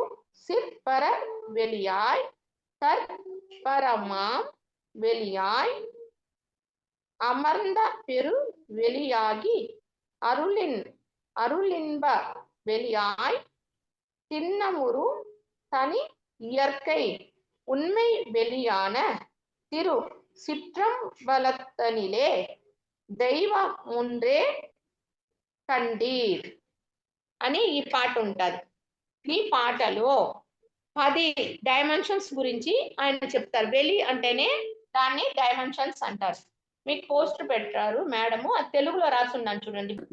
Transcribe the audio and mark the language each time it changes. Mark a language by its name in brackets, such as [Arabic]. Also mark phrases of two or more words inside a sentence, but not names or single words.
[Tamil] சிற்பர வெளியாய் தற்பரமாம் வெளியாய் அமர்ந்த பெரு வெளியாகி அருளின்ப வெளியாய் திண்ணமுறு தனி இயற்கை உண்மை வெளியான திரு சிற்றம்பலத்தனிலே [Telugu] దైవం ముందే కండీర్ అని ఈ పాట ఉంటుంది. ఈ పాటలో 10 డైమెన్షన్స్ గురించి ఆయన చెప్తారు. వెలి అంటేనే దాన్ని డైమెన్షన్స్ అంటారు. మీకు పోస్ట్ పెట్టారు మేడము, అది తెలుగులో రాసి ఉన్నాను చూడండి.